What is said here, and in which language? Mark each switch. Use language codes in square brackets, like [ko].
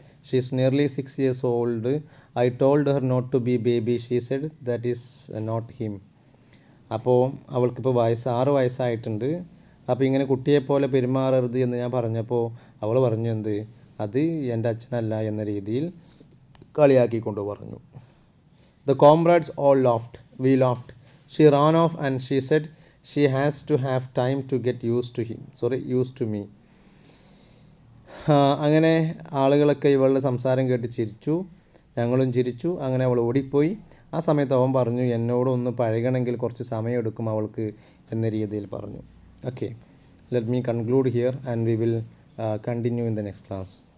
[en] She is nearly 6 years old. I told her not to be baby. She said that is not him. [ml] അപ്പോൾ അവൾക്കിപ്പോൾ 6 വയസ്സായിട്ടുണ്ട്. അപ്പോൾ ഇങ്ങനെ കുട്ടിയെപ്പോലെ പെരുമാറരുത് എന്ന് ഞാൻ പറഞ്ഞപ്പോൾ അവൾ പറഞ്ഞു, എന്ത്, അത് എൻ്റെ അച്ഛനല്ല എന്ന രീതിയിൽ കളിയാക്കിക്കൊണ്ട് പറഞ്ഞു. [en] The comrades all laughed. We laughed. She ran off and she said she has to have time to get used to me. [ml] അങ്ങനെ ആളുകളൊക്കെ ഇവളുടെ സംസാരം കേട്ട് ചിരിച്ചു, ഞങ്ങളും ചിരിച്ചു. അങ്ങനെ അവൾ ഓടിപ്പോയി. ആ സമയത്ത് അവൻ പറഞ്ഞു, എന്നോടൊന്ന് പഴകണമെങ്കിൽ കുറച്ച് സമയമെടുക്കും അവൾക്ക് എന്ന രീതിയിൽ പറഞ്ഞു. [en] Okay, let me conclude here and we will continue in the next class.